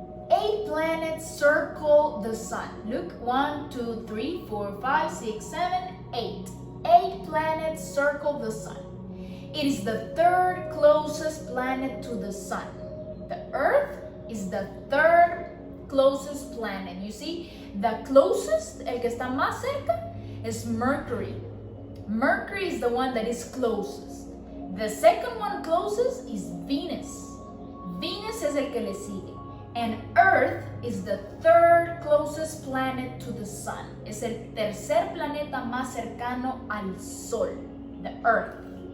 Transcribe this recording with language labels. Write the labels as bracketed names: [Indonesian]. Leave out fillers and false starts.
[English] 8 planets circle the sun. Look, 1, 2, 3, 4, 5, 6, 7, 8. 8 planets circle the sun. It is the 3rd closest planet to the sun. The Earth is the 3rd closest planet. You see, the closest, [Spanish] el que está más cerca, [English] is Mercury. Mercury is the one that is closest. The second one closest is Venus. [Spanish] Venus es el que le sigue. [English] And Earth is the 3rd closest planet to the sun. [Spanish] Es el tercer planeta más cercano al Sol, [English] the Earth.